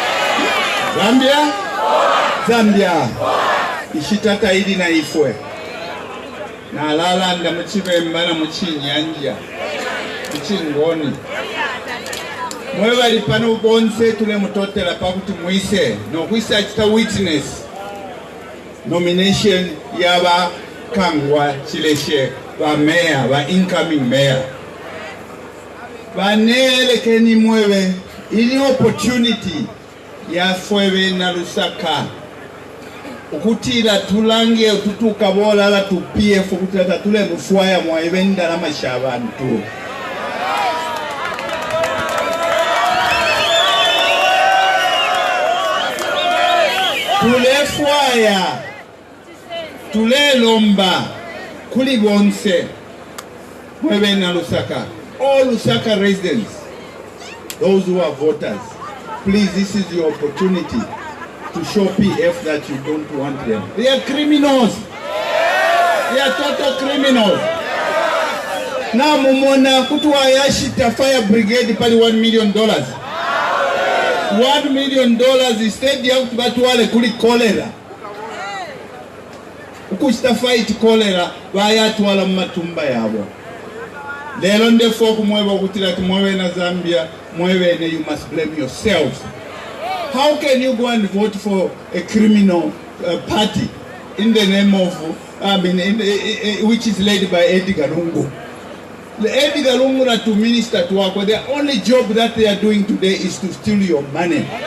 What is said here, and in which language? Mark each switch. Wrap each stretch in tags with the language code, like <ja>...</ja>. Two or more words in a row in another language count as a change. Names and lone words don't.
<bem>Zambia. Ishitata ili na ifwe. Na lala ndamuchive mbana muchinyanja. Muchingoni. Mwe bali pano bonse tule mutotela pakuti mwise. No kwisa achita witness. Nomination yaba kangwa chileshe ba mayor, ba</bem> <en>incoming mayor.</en> <bem>Banelekeni mwewe ili opportunity ya fwewe na Lusaka ukutira tulange tutukabola la tu PF ukutira tule mufwaya mwawe ndala mashabantu tule fwaya tule lomba kuli bonse mwewe na Lusaka.</bem> <en>All Lusaka residents, those who are voters, please, this is your opportunity to show PF that you don't want them. They are criminals. They are total criminals. Now,</en> <bem>mumona kutuwa yashita</bem> <en>fire brigade</en> <bem>pali $1 million. $1 million instead ya kutubatuwale kuli cholera. Ukushita</bem> <en>fight cholera,</en> <bem>waya tuwala matumba yabo. Lelo ndefo kumweba kutila kumwewe na Zambia, mwewe ne,</bem> <en>you must blame yourself. How can you go and vote for a criminal party in the name of, which is led by Edgar Lungu? Edgar Lungu na to minister to work, the only job that they are doing today is to steal your money.</en>